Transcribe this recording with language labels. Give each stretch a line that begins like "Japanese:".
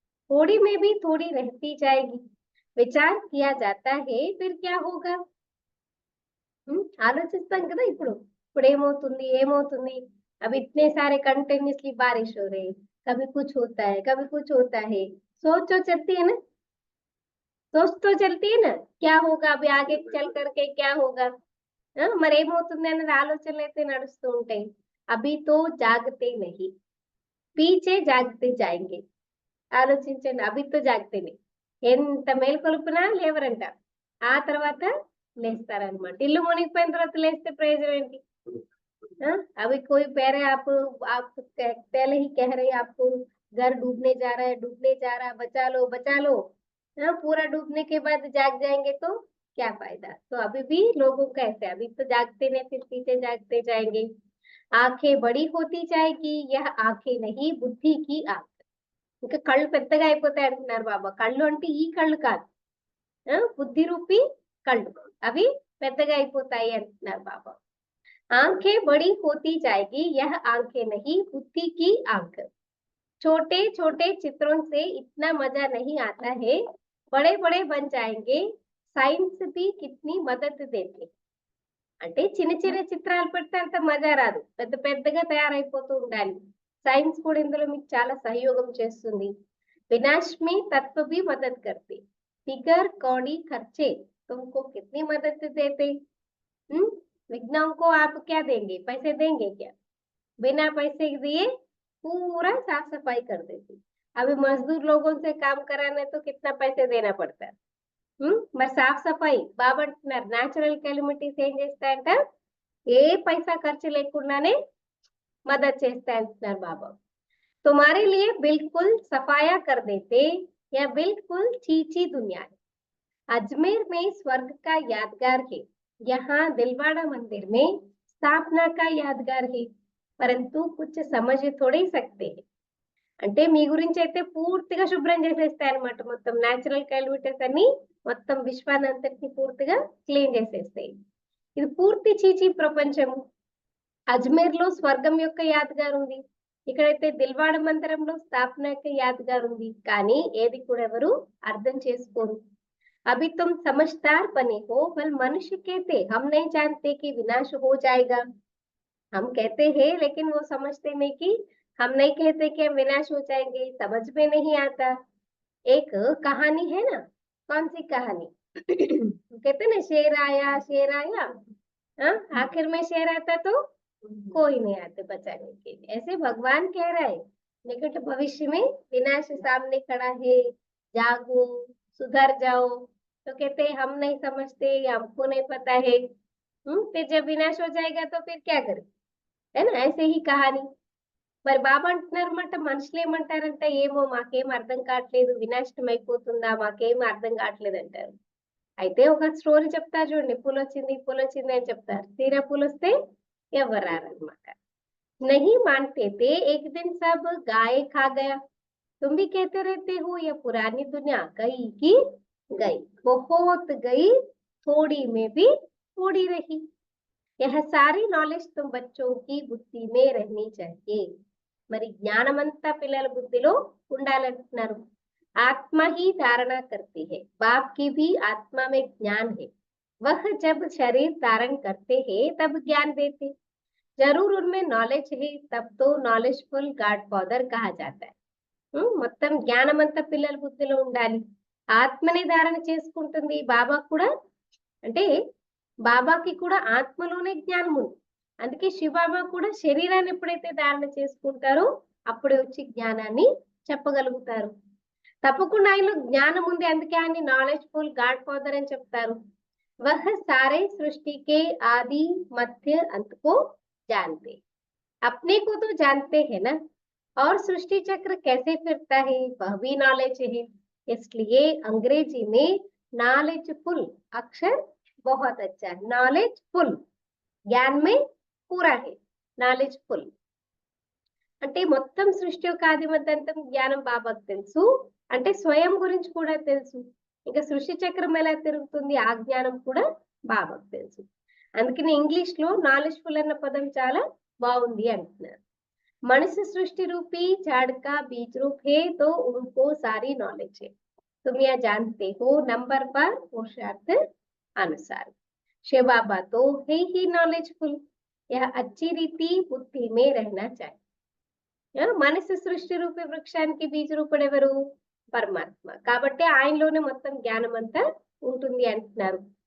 Hindi: थोड़ी में भी थोड़ी रहती जाएगी. विचार किया जाता है फिर क्या होगा.
Telugu: ఆలోచిస్తాం కదా ఇప్పుడు ఏమవుతుంది ఏమవుతుంది.
Hindi: अब इतने सारे कंटिन्यूसली बारिश हो रही, कभी कुछ होता है कभी कुछ होता है. सोच तो चलती है ना, सोच तो चलती है ना, क्या होगा अभी आगे चल करके क्या होगा.
Telugu: మరి ఏమవుతుంది అనేది ఆలోచనలు అయితే నడుస్తూ ఉంటాయి.
Hindi: అభి తో జాగతే నహి, పీచే జాగతే జాయింగే.
Telugu: ఆలోచించండి,
Hindi: అభితో జాగ్తేనే
Telugu: ఎంత మేల్కొలుపునా లేవరంట, ఆ తర్వాత లేస్తారనమాట. ఇల్లు మునిగిపోయిన తర్వాత లేస్తే ప్రయోజనం ఏంటి,
Hindi: हाँ? अभी कोई कह रहे आप पहले ही कह रहे आपको घर डूबने जा रहा है, डूबने जा रहा है, बचा लो बचा लो। हाँ, पूरा डूबने के बाद जाग जाएंगे तो क्या फायदा। तो अभी भी लोगों का ऐसे, अभी तो जागते नहीं, फिर पीछे जागते जाएंगे। आंखें बड़ी होती जाएगी, यह आंखें नहीं बुद्धि की आंख।
Telugu: ఇంకా కళ్ళు పెద్దగా అయిపోతాయి అంటున్నారు బాబా. కళ్ళు అంటే ఈ కళ్ళు కాదు, బుద్ధి రూపీ కళ్ళు అవి పెద్దగా అయిపోతాయి అంటున్నారు బాబా.
Hindi: आंखें बड़ी होती जाएगी, यह आंखें नहीं बुद्धि की आंख। छोटे छोटे चित्रों से इतना मजा नहीं आता है, बड़े बड़े बन जाएंगे, సైన్స్ भी कितनी मदद देते.
Telugu: అంటే చిన్న చిన్న చిత్రాలు పెడితే అంత మజా రాదు, పెద్ద పెద్దగా తయారైపోతూ ఉండాలి. సైన్స్ కూడా ఇందులో మీకు చాలా సహయోగం చేస్తుంది.
Hindi: వినాश में तत्व भी मदद करते. फिगर कौड़ी खर्चे तुमको कितनी मदद देते. विज्ञान को आप क्या देंगे, पैसे देंगे क्या. बिना पैसे दिए पूरा साफ सफाई कर देती. अभी मजदूर लोगों से काम कराने तो कितना पैसे देना पड़ता है.
Telugu: మరి
Hindi: సాఫ్ సఫాయి
Telugu: బాబా అంటున్నారు న్యాచురల్ కెలిమిటీస్ ఏం చేస్తాయంట, ఏ పైసా ఖర్చు లేకుండానే మదद చేస్తాయంటున్నారు బాబా.
Hindi: तुम्हारे लिए बिल्कुल सफाया कर देते, या बिल्कुल चीची दुनिया है. अजमेर में स्वर्ग का यादगार है, यहाँ दिलवाड़ा मंदिर में स्थापना का यादगार है, परंतु कुछ समझ थोड़े सकते हैं.
Telugu: అంటే మీ గురించి అయితే పూర్తిగా శుభ్రం చేసేస్తాయన్నమాట. మొత్తం న్యాచురల్ కెలిమిటీస్ అన్ని మొత్తం విశ్వానంతటిని పూర్తిగా క్లీన్ చేసేస్తాయి. ఇది పూర్తి చీచీ ప్రపంచము. అజ్మేర్ లో స్వర్గం యొక్క యాదగారు ఉంది, ఇక్కడైతే దిల్వాడ మందిరంలో స్థాపన యొక్క యాదగారు ఉంది. కానీ ఏది కూడా ఎవరు అర్థం చేసుకోరు.
Hindi: अभी तुम समझदार बने हो, पर मनुष्य कहते हम नहीं जानते कि विनाश हो जाएगा. हम कहते हैं लेकिन वो समझते नहीं कि हम नहीं कहते कि हम विनाश हो जाएंगे, समझ में नहीं आता. एक कहानी है ना, कौन सी कहानी कहते ना शेर आया, हाँ आखिर में शेर आता तो कोई नहीं आते बचाने के लिए. ऐसे भगवान कह रहा है निकट भविष्य में विनाश सामने खड़ा है, जागो सुधर जाओ. तो कहते हम नहीं समझते, हमको नहीं पता है. फिर जब विनाश हो जाएगा तो फिर क्या करें, है ना. ऐसे ही कहानी.
Telugu: మరి బాబా అంటున్నారన్నమాట మనుషులు ఏమంటారంట, ఏమో మాకేం అర్థం కావట్లేదు, వినాశనం అయిపోతుందా, మాకేం అర్థం కావట్లేదు అంటారు. అయితే ఒక స్టోరీ చెప్తారు చూడండి, పూలు వచ్చింది అని చెప్తారు, తీరా పూలు వస్తే ఎవరు రారన్నమాట.
Hindi: नहीं मानते थे, एक दिन सब गाय खा गया. तुम भी कहते रहते हो ये पुरानी दुनिया गई की गई, बहुत गई, थोड़ी में भी थोड़ी रही. यह सारी नॉलेज तुम बच्चों की बुद्धि में रहनी चाहिए.
Telugu: మరి జ్ఞానమంతా పిల్లల బుద్ధిలో ఉండాలంటున్నారు.
Hindi: आत्मा ही धारणा करती है, बाप की भी आत्मा में ज्ञान है. वह जब शरीर धारण करते हैं तब ज्ञान देते. जरूर उनमें नॉलेज है, तब तो नॉलेजफुल गॉड फादर कहा जाता है.
Telugu: మొత్తం జ్ఞానమంతా పిల్లల బుద్ధిలో ఉండాలి. ఆత్మని ధారణ చేసుకుంటుంది బాబా కూడా. అంటే బాబాకి కూడా ఆత్మలోనే జ్ఞానం ఉంది. అందుకే శివబాబా కూడా శరీరాన్ని ఎప్పుడైతే ధారణ చేసుకుంటారో అప్పుడే వచ్చి జ్ఞానాన్ని చెప్పగలుగుతారు. తప్పకుండా ఆయనలో జ్ఞానం ఉంది, అందుకే ఆయన నాలెడ్జ్ఫుల్ గాడ్ ఫాదర్ అని చెప్తారు.
Hindi: వహ సారే సృష్టి కే ఆది మధ్య अंत को जानते. अपने को तो जानते हैं ना, और सृष्टि चक्र कैसे फिरता है वह भी नॉलेज है. इसलिए अंग्रेजी में नॉलेजफुल अक्षर बहुत अच्छा है. नॉलेजफुल ज्ञान में पूरा है, नॉलेजफुल
Telugu: అంటే మొత్తం సృష్టి యొక్క ఆదిమధ్యంతం జ్ఞానం బాబాకు తెలుసు, అంటే స్వయం గురించి కూడా తెలుసు. ఇంకా సృష్టి చక్రం ఎలా తిరుగుతుంది ఆ జ్ఞానం కూడా బాబాకు తెలుసు. అందుకని ఇంగ్లీష్ లో నాలెడ్జ్ఫుల్ అన్న పదం చాలా బాగుంది అంటున్నారు.
Hindi: मनुष्य सृष्टि रूपी झाड़ का बीज रूप है, तो उनको सारी नॉलेज है. तुम यह जानते हो नंबर पर पुरुषार्थ अनुसार. शिव बाबा तो है ही नॉलेजफुल, यह अच्छी रीति बुद्धि में रहना चाहिए.
Telugu: మనిషి సృష్టి రూపీ వృక్షానికి బీజ రూపుడు ఎవరు, పరమాత్మ. కాబట్టి ఆయనలోనే మొత్తం జ్ఞానం అంతా ఉంటుంది అంటున్నారు.